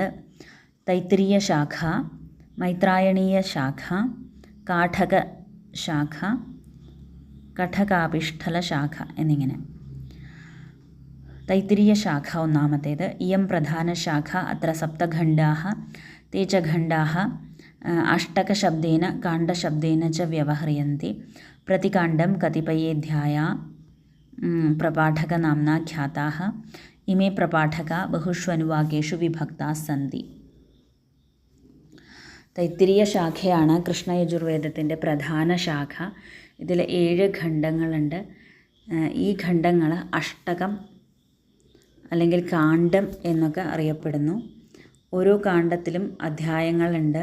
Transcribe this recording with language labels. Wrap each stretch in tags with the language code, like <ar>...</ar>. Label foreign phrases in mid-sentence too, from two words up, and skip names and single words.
<ml>തൈത്തിരീയ ശാഖ, മൈത്രായണീയ ശാഖ, കാഠക ശാഖ, കഠകാപിഷ്ഠല ശാഖ എന്നിങ്ങനെ. തൈത്തിരീയ ശാഖ ഒന്നാമത്തേത്.</ml> <sa>इयं प्रधान शाखा अत्र सप्तखण्डाः ते च खण्डाः अष्टकशब्देन काण्डशब्देन च व्यवह्रियन्ते. प्रतिकाण्डं कतिपयेऽध्याया प्रपाठकनाम्ना ख्याताः. इमे प्रपाठका बहुषु अनुवाकेषु विभक्ताः सन्ति.</sa> <ml>തൈത്തിരീയ ശാഖയാണ് കൃഷ്ണയജുർവേദത്തിൻ്റെ പ്രധാന ശാഖ. ഇതിൽ 7 ഖണ്ഡങ്ങളുണ്ട്. ഈ ഖണ്ഡങ്ങൾ അഷ്ടകം അല്ലെങ്കിൽ കാണ്ഡം എന്നൊക്കെ അറിയപ്പെടുന്നു. ഓരോ കാണ്ഡത്തിലും അധ്യായങ്ങളുണ്ട്.</ml>